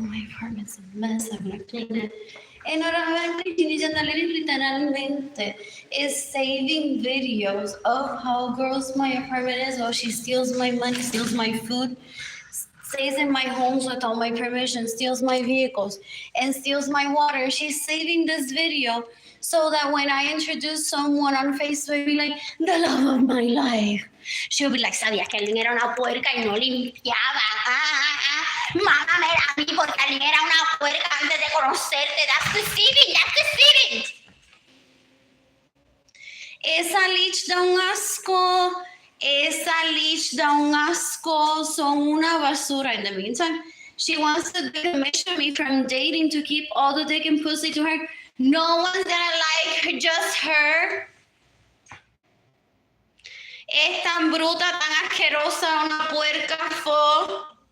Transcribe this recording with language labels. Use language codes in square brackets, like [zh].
[en] My apartment's a mess. I'm gonna clean it. And [es] ahora literalmente [en] is saving videos of how gross my apartment is. Oh, she steals my money, steals my food, stays in my homes without my permission, steals my vehicles, and steals my water. She's saving this video so that when I introduce someone on Facebook, be like, the love of my life. She'll be like, [es] ¿sabías que Arlene era una puerca y no limpiaba? Mámame a mí porque Arlene era una puerca antes de conocerte. [en] That's deceiving. [es] Esa leech da un asco. Son una basura. [en] In the meantime, she wants to decommission me from dating to keep all the dick and pussy to her. No one's gonna like her, just her. [es] Es tan bruta, tan asquerosa, una puerca fo.